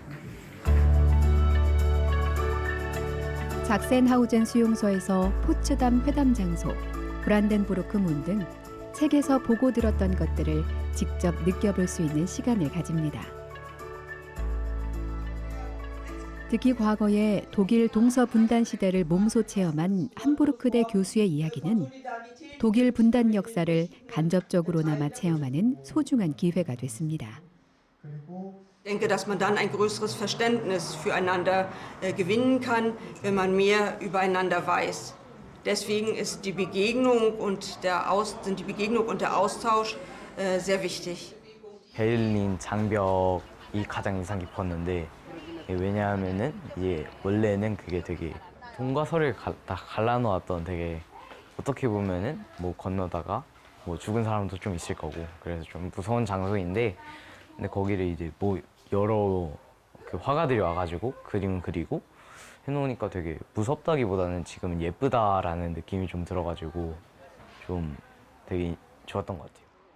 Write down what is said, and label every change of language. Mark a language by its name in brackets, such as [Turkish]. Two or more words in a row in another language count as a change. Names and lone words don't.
[Korean] 작센하우젠 수용소에서 포츠담 회담 장소, 브란덴부르크 문 등 책에서 보고 들었던 것들을 직접 느껴볼 수 있는 시간을 가집니다. 특히 과거에 독일 동서 분단 시대를 몸소 체험한 함부르크대 교수의 이야기는 독일 분단 역사를 간접적으로나마 체험하는 소중한 기회가 됐습니다. [German] Ich denke, dass man dann ein größeres Verständnis füreinander gewinnen kann, wenn man mehr übereinander weiß. Deswegen ist die Begegnung und der Austausch sehr wichtig. [Korean] 베를린 장벽이 가장 인상 깊었는데 왜냐하면은 이게 원래는 그게 되게 동과 서를 다 갈라놓았던 되게 어떻게 보면은 뭐 건너다가 뭐 죽은 사람도 좀 있을 거고 그래서 좀 무서운 장소인데 근데 거기를 이제 뭐 여러 그 화가들이 와가지고 그림을 그리고 해놓으니까 되게 무섭다기보다는 지금은 예쁘다라는 느낌이 좀 들어가지고 좀 되게 좋았던 것 같아요.